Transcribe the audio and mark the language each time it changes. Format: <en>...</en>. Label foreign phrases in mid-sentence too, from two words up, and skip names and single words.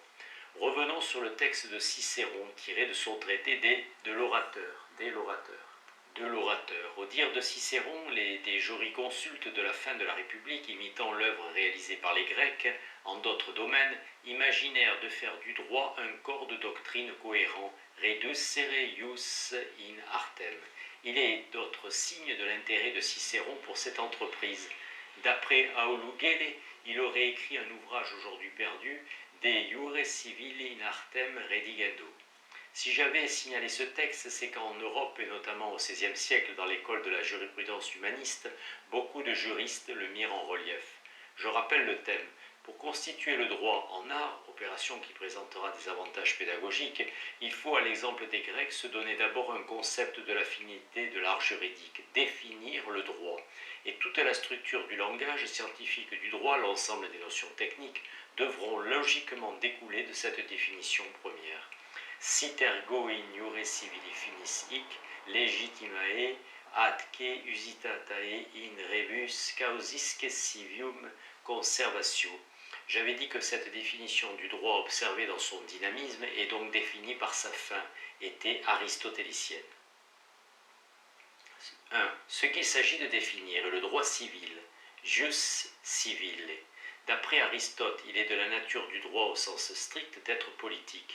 <fr>Revenons sur le texte de Cicéron, tiré de son traité de l'orateur. Au dire de Cicéron, des jurisconsultes de la fin de la République, imitant l'œuvre réalisée par les Grecs en d'autres domaines, imaginèrent de faire du droit un corps de doctrine cohérent,</fr> <la>reducere ius in artem.</la> <fr>Il est d'autres signes de l'intérêt de Cicéron pour cette entreprise. D'après Aulugele, il aurait écrit un ouvrage aujourd'hui perdu,</fr> <la>De iure civili in artem redigendo.</la> <fr>Si j'avais signalé ce texte, c'est qu'en Europe, et notamment au XVIe siècle, dans l'école de la jurisprudence humaniste, beaucoup de juristes le mirent en relief. Je rappelle le thème. Pour constituer le droit en art, opération qui présentera des avantages pédagogiques, il faut, à l'exemple des Grecs, se donner d'abord un concept de la finalité de l'art juridique, définir le droit. Et toute la structure du langage scientifique du droit, l'ensemble des notions techniques, devront logiquement découler de cette définition première.</fr> <la>Citergo in iure civili finis hic, legitimae atque usitatae in rebus causisque civium conservatio.</la> <fr>J'avais dit que cette définition du droit observé dans son dynamisme et donc définie par sa fin était aristotélicienne. 1. Ce qu'il s'agit de définir est le droit civil,</fr> <la>jus civile.</la> <fr>D'après Aristote, il est de la nature du droit au sens strict d'être politique.</fr>